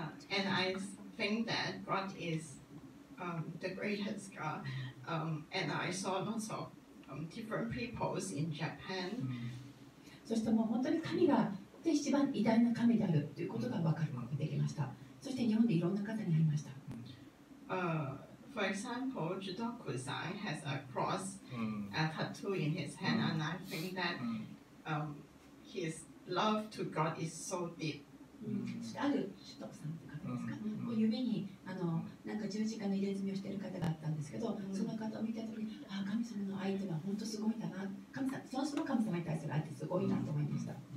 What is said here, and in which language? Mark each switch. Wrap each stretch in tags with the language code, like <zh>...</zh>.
<en>And I think that God is the greatest God. And I saw lots of different peoples in Japan.</en> <ja>そしてもう本当に神が一番偉大な神であるということが分かることができました。そして日本でいろんな方に会いました。</ja> <en>For example, Judoku-san has a cross, a tattoo in his hand, and I think that his love to God is so deep.</en> <ja>そしてある主徳さんという方ですか、指になんか十字架の入れ墨をしている方があったんですけど、その方を見たときに、神様の愛というのは本当すごいんだな、その人の神様に対する愛ってすごいなと思いました。</ja>